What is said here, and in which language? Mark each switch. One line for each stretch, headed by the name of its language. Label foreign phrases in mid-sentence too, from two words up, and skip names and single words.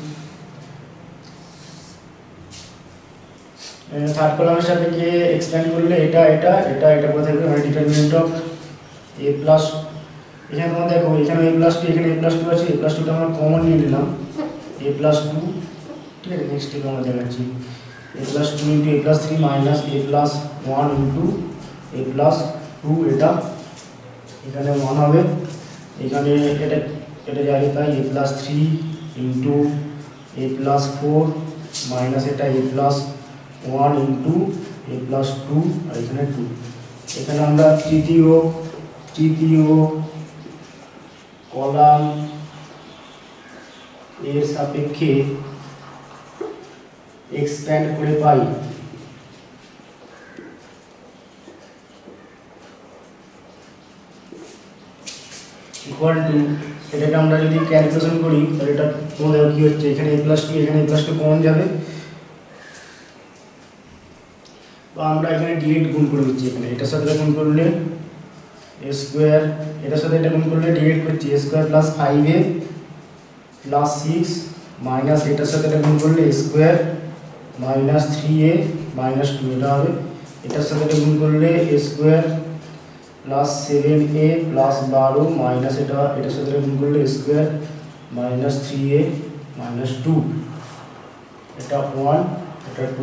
Bangla: থার্ড কলামের সাপেক্ষে এক্সপ্যান্ড করলে এটা এটা এটা এটা করে থাকবে, মানে
English: determinant of a plus,
Bangla: এখানে তোমরা দেখো এখানে
English: a plus 2
Bangla: এখানে
English: a plus 2
Bangla: আছে, a প্লাস 2টা আমরা কমন নিয়ে নিলাম
English: a plus 2,
Bangla: ঠিক আছে। নেক্সট স্টেপে আমরা দেখাচ্ছি
English: a plus 2 into a plus 3 minus a plus 1 into a plus 2,
Bangla: এটা এখানে 1 হবে, এখানে এটা এটা যাবে তাই
English: a plus 3 into a plus 4 minus
Bangla: এটা
English: a plus 1 into a plus 2,
Bangla: আর এখানে 2। এখানে আমরা তৃতীয় কলাম এর সাপেক্ষে এক্সপ্যান্ড করে পাই
English: equal to,
Bangla: এটাকে আমরা যদি ক্যালকুলেশন করি তাহলে এটা তোমাদের কি হচ্ছে, এখানে
English: a plus 2
Bangla: এখানে
English: a plus 2
Bangla: কমন যাবে, বা আমরা এখানে ডিরেক্ট গুণ করে দিচ্ছি, এখানে এটার সাথে গুণ করলে
English: a square,
Bangla: এটার সাথে এটা গুণ করলে ডিরেক্ট করছি
English: a square plus 5a plus 6 minus
Bangla: এটার সাথে এটা গুণ করলে
English: a square minus 3a minus 2,
Bangla: এটা হবে এটার সাথে এটা গুণ করলে
English: a square plus 7a plus 12 minus
Bangla: এটা এটার সাথে গুণ করলে
English: a square minus 3a minus 2,
Bangla: এটা 1 এটা 2।